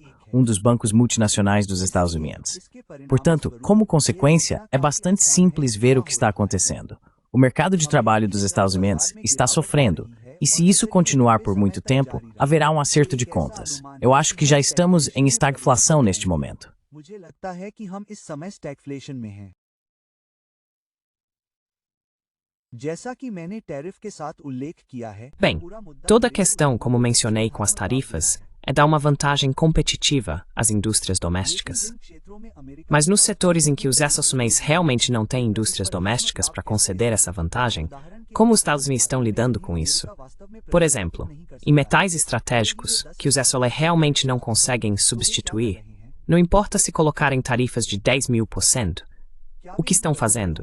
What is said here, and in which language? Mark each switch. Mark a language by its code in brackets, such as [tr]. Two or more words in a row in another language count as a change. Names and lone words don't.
[pt] Um dos bancos multinacionais dos Estados Unidos. Portanto, como consequência, é bastante simples ver o que está acontecendo. O mercado de trabalho dos Estados Unidos está sofrendo, e se isso continuar por muito tempo, haverá um acerto de contas. Eu acho que já estamos em estagflação neste momento. [hi] मुझे लगता है कि हम इस समय स्टैगफ्लेशन में हैं जैसा कि मैंने टैरिफ के साथ उल्लेख किया है [pt] Bem, toda a questão, como mencionei com as tarifas, é dar uma vantagem competitiva às indústrias domésticas. Mas nos setores em que os SOSMEs realmente não têm indústrias domésticas para conceder essa vantagem, como os Estados Unidos estão lidando com isso? Por exemplo, em metais estratégicos, que os SOLE realmente não conseguem substituir, não importa se colocarem tarifas de 10.000%, o que estão fazendo?